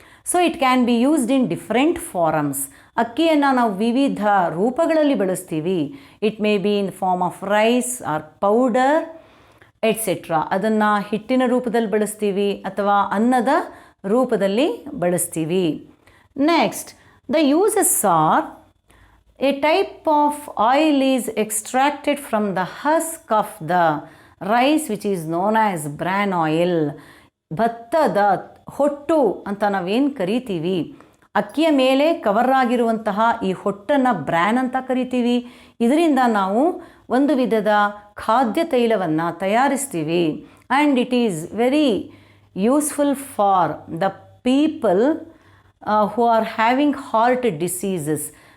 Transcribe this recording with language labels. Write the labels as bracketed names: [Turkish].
[English] So it can be used in different forms. [Kannada] ಅಕ್ಕಿಯನ್ನು ನಾವು ವಿವಿಧ ರೂಪಗಳಲ್ಲಿ ಬಳಸ್ತೀವಿ. [English] It may be in form of rice or powder etcetera. [Kannada] ಅದನ್ನು ಹಿಟ್ಟಿನ ರೂಪದಲ್ಲಿ ಬಳಸ್ತೀವಿ ಅಥವಾ ಅನ್ನದ ರೂಪದಲ್ಲಿ ಬಳಸ್ತೀವಿ. [English] Next, the uses are a type of oil is extracted from the husk of the rice which is known as bran oil. [Kannada] ಭತ್ತದ ಹೊಟ್ಟು ಅಂತ ನಾವೇನು ಕರಿತೀವಿ, ಅಕ್ಕಿಯ ಮೇಲೆ ಕವರ್ ಆಗಿರುವಂತಹ ಈ ಹೊಟ್ಟನ್ನು ಬ್ರ್ಯಾನ್ ಅಂತ ಕರಿತೀವಿ. ಇದರಿಂದ ನಾವು ಒಂದು ವಿಧದ ಖಾದ್ಯ ತೈಲವನ್ನು ತಯಾರಿಸ್ತೀವಿ. [English] And it is very useful for the people who are having heart diseases.